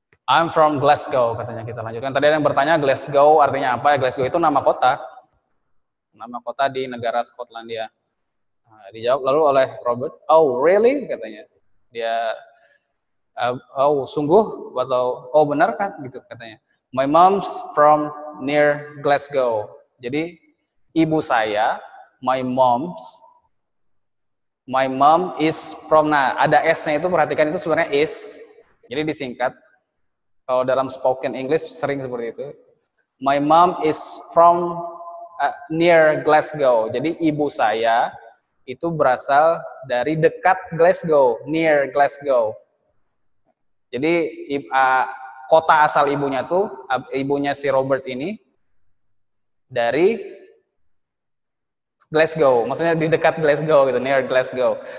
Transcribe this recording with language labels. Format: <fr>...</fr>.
<en>I'm from Glasgow</en> <id>katanya. Kita lanjutkan. Tadi ada yang bertanya Glasgow artinya apa? Glasgow itu nama kota. Nama kota di negara Skotlandia. Nah, dijawab lalu oleh Robert,</id> <en>oh really</en> <id>katanya. Dia oh sungguh atau oh benar kan gitu katanya.</id> <en>My mom's from near Glasgow.</en> <id>Jadi ibu saya,</id> <en>my My mom is from.</en> <id>Nah, ada S-nya itu, perhatikan itu sebenarnya is. Jadi disingkat. Kalau dalam spoken English sering seperti itu.</id> <en>My mom is from near Glasgow.</en> <id>Jadi ibu saya itu berasal dari dekat Glasgow,</id> <en>near Glasgow.</en> <id>Jadi kota asal ibunya tuh, ibunya si Robert ini dari Glasgow, maksudnya di dekat Glasgow gitu,</id> <en>near Glasgow.</en>